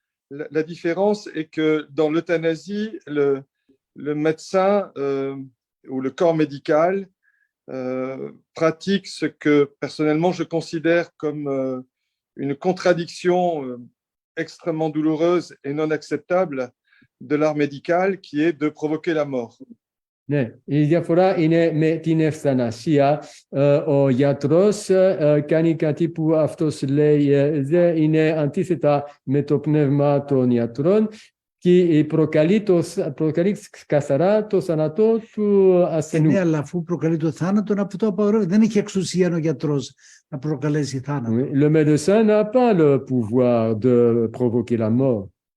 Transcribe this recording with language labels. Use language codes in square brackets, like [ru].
[fr] La différence est que dans l'euthanasie, le médecin ou le corps médical pratique ce que personnellement je considère comme une contradiction extrêmement douloureuse et non acceptable de l'art médical, qui est de provoquer la mort. [el] Ναι, η διαφορά είναι με την ευθανασία. Ο γιατρός κάνει κάτι που αυτός λέει δεν είναι αντίθετα με το πνεύμα των γιατρών και προκαλεί καθαρά το θάνατο του ασθενού. Ναι, αλλά αφού προκαλεί το θάνατο, αυτό απαγορεύεται. Δεν έχει εξουσία ο γιατρός να προκαλέσει θάνατο. [fr] Le médecin n'a pas le pouvoir de provoquer la mort.